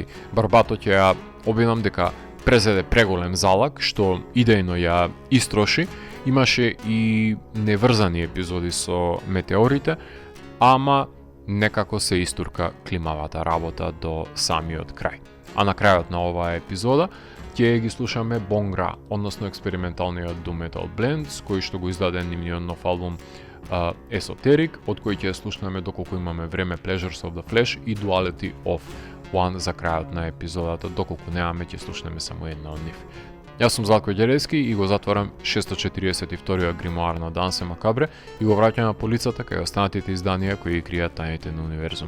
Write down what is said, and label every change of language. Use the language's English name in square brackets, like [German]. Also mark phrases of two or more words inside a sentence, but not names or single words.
[Macedonian] Барбато ќе ја обвинам дека презеде преголем залак, што идејно ја истроши, имаше и неврзани епизоди со метеорите, ама некако се истурка климавата работа до самиот крај. А на крајот на оваа епизода ќе ги слушаме Бонгра, односно експерименталниот [English] doom metal blend, [Macedonian] кој што го издаде нивниот нов албум Esoteric, од кој ќе слушнеме доколку имаме време Pleasures of the Flesh и Duality of One за крајот на епизодата, доколку немаме ќе слушнеме само една од нив. Јас сум Златко Ѓерески и го затварам 642-иот гримоар на Дансе Макабре и го враќам на полицата кај останатите изданија кои кријат тајните на универзумот.